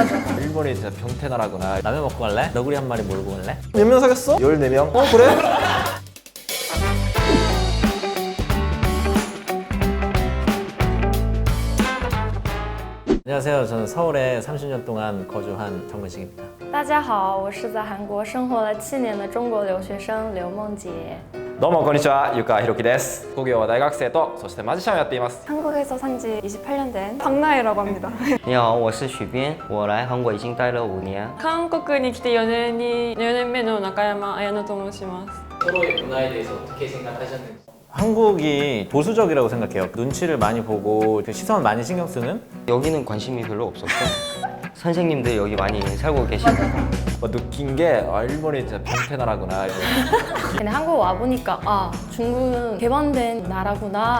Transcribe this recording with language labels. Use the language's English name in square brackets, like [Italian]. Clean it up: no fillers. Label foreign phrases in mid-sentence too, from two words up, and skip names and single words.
[Korean] 일본이 진짜 변태 나라구나. 라면 먹고 갈래? 너구리 한 마리 몰고 갈래? 몇 명 사겠어? 14명? 그래? 안녕하세요. 저는 서울에 30년 동안 거주한 정근식입니다. [Chinese] 大家好，我是在韩国生活了7年的中国留学生刘梦洁。 [Japanese] どうもこんにちは、ゆかひろきです。副業は大学生とそしてマジシャンをやっています。 [Korean] 한국에서 산 지 28년 된 박나혜라고 합니다. [Chinese] 你好，我是许边，我来韩国已经待了5年。 [Japanese] 韓国に来て4年目の中山彩乃と申します。 [Korean] 서로의 문화에 대해서 어떻게 생각하셨는지. 한국이 보수적이라고 생각해요. 눈치를 많이 보고 그 시선 많이 신경 쓰는? 여기는 관심이 별로 없었고 선생님들 여기 많이 살고 계시죠? 느낀 게 일본이 진짜 변태 나라구나. 근데 한국 와보니까 아 중국은 개방된 나라구나.